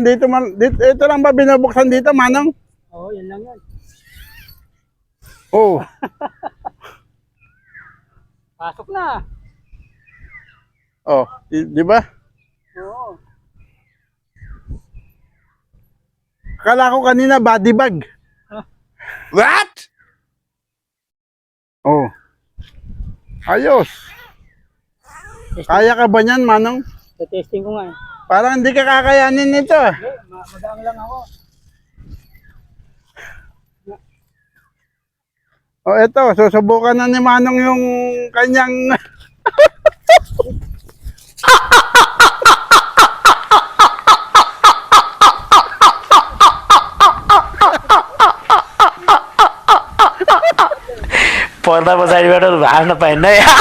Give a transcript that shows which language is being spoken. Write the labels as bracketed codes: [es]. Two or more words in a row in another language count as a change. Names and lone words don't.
[tl] Dito, ito lang ba binubuksan dito, Manong? Oo, yan lang yan. Oh, Pasok na. oh, di ba? Oo. Akala ko kanina [en] body bag. What? [tl] Oh. Ayos. Kaya ka ba niyan, Manong? Testing ko nga eh. Parang hindi ka kakayanin nito ah. Hindi, magaang lang ako. Oh, ito, susubukan na ni Manong yung kanyang [ne] पर्दा पछाडिबाट भाग्न पाइन्न है।